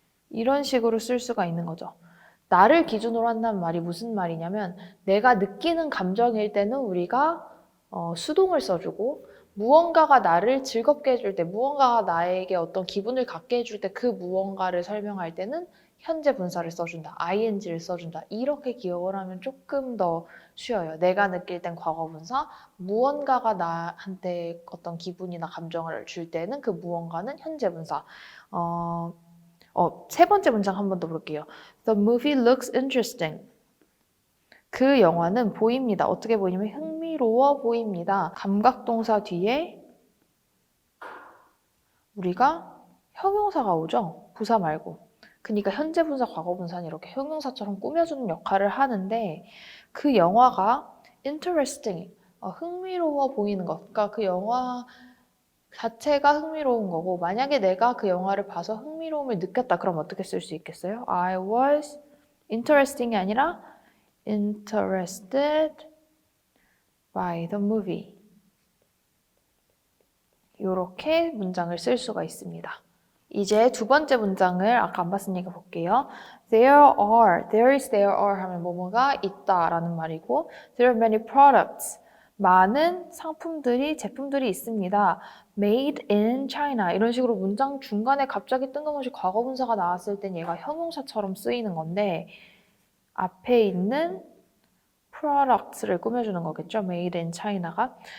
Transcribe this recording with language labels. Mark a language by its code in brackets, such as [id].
[ko] 이런 식으로 쓸 수가 있는 거죠. 나를 기준으로 한다는 말이 무슨 말이냐면 내가 느끼는 감정일 때는 우리가 수동을 써주고 무언가가 나를 즐겁게 해줄 때, 무언가가 나에게 어떤 기분을 갖게 해줄 때 그 무언가를 설명할 때는 현재 분사를 써준다, ing를 써준다. 이렇게 기억을 하면 조금 더 쉬워요. 내가 느낄 땐 과거 분사, 무언가가 나한테 어떤 기분이나 감정을 줄 때는 그 무언가는 현재 분사. 세 번째 문장 한 번 더 볼게요. [en] The movie looks interesting. [ko] 그 영화는 보입니다. 어떻게 보이냐면 흥미로워 보입니다. 감각동사 뒤에 우리가 형용사가 오죠. 부사 말고. 그러니까 현재 분사, 과거 분사는 이렇게 형용사처럼 꾸며주는 역할을 하는데 그 영화가 interesting, 흥미로워 보이는 것. 그러니까 그 영화 자체가 흥미로운 거고 만약에 내가 그 영화를 봐서 흥미로움을 느꼈다. 그럼 어떻게 쓸 수 있겠어요? [en] I was interesting [ko] 이 아니라 [en] interested by the movie. [ko] 이렇게 문장을 쓸 수가 있습니다. 이제 두 번째 문장을 아까 안 봤으니까 볼게요. there are 하면 뭐뭐가 있다라는 말이고 [en] there are many products. [ko] 많은 상품들이, 제품들이 있습니다. [en] Made in China. [ko] 이런 식으로 문장 중간에 갑자기 뜬금없이 과거 분사가 나왔을 땐 얘가 형용사처럼 쓰이는 건데 앞에 있는 products를 꾸며주는 거겠죠. [en] Made in China가.